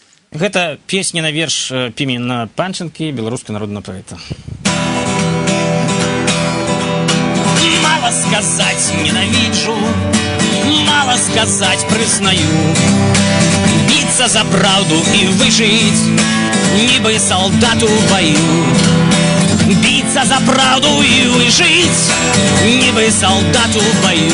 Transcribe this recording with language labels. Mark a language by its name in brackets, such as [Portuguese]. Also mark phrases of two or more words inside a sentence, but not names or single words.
[Belarusian] Гэта песня на верш Пімена Панченкі, беларускага народнага паэта. [Russian] Мало сказать ненавижу, мало сказать признаю. Биться за правду и выжить, [Belarusian] нібы солдату в бою. [Russian] Биться за правду и выжить, [Belarusian] нібы солдату в бою.